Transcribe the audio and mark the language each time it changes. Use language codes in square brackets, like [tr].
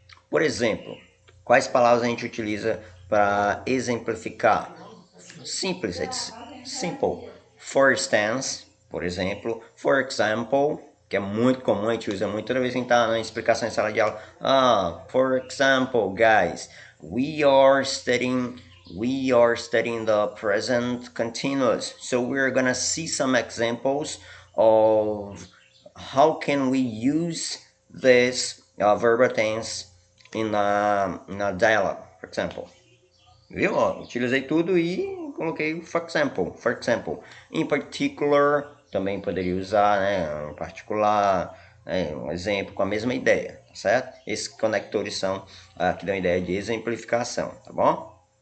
[pt] Por exemplo, quais palavras a gente utiliza para exemplificar? [en] Simples, it's simple. For instance, [pt] por exemplo. For example, que é muito comum, a gente usa muito toda vez que a gente está na explicação em sala de aula. [en] For example, guys, we are studying the present continuous. So we're gonna see some examples of how can we use this verb tense in a dialogue, for example. [pt] Viu? Ó, utilizei tudo e coloquei for example. For example. In particular, também poderia usar, né? Em particular, né, um exemplo com a mesma ideia, tá certo? Esses conectores são que dão ideia de exemplificação, tá bom?